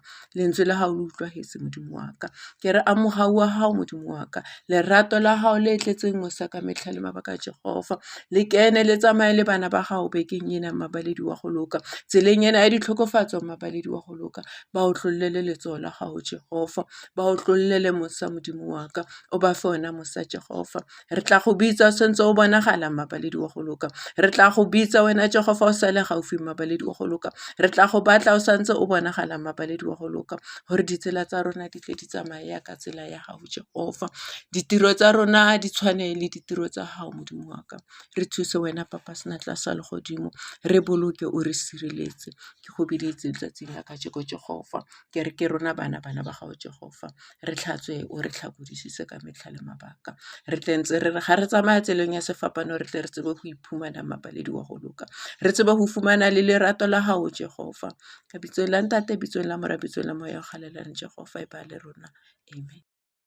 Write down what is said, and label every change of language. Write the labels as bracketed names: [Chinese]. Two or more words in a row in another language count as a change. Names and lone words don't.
[Tswana] Lentswe la gago le utlwagetse modimo wa ka, ke re amoga wa gago modimo wa ka, lerato la gago le tletseng mosa ka metlha le mabaka Jehova, le kene le tsamaye le bana ba gago bekeng ena mmabaledi wa go loka, tseleng ena ya ditlhokofatso mmabaledi wa go loka, ba o tlollele letsogo la gago Jehova, ba o tlollele mosa modimo wa ka, o ba fe ona mosa Jehova. Re tla go bitsa o sentse o bonagala mmabaledi wa go loka, re tla go bitsa wena Jehova o sa le gaufi mmabaledi wa go loka, re tla go batla o santse o bonagala mmabaledi wa go loka, gore ditsela tsa rona di tle di tsamaye ka tsela ya gago Jehova, ditiro tsa rona di tshwane le ditiro tsa gago modimo wa ka. Re thuse wena papa senatla sa legodimo, re boloke o re sireletse, ke go biditse letsatsing la kajeko Jehova, ke re ke rona bana ba gago Jehova, re tlhatswe o re tlhakodisise ka metlha le mabaka, re tle ntse re re ga re tsamaya tseleng ya sefapano re tle re tsebe go iphumana mmabaledi wa go loka, re tsebe go fumana le lerato la gago Jehova, ka bitsong la ntate, bitsong la mora, bitsong la moya o galelang Jehova e ba le rona, amen.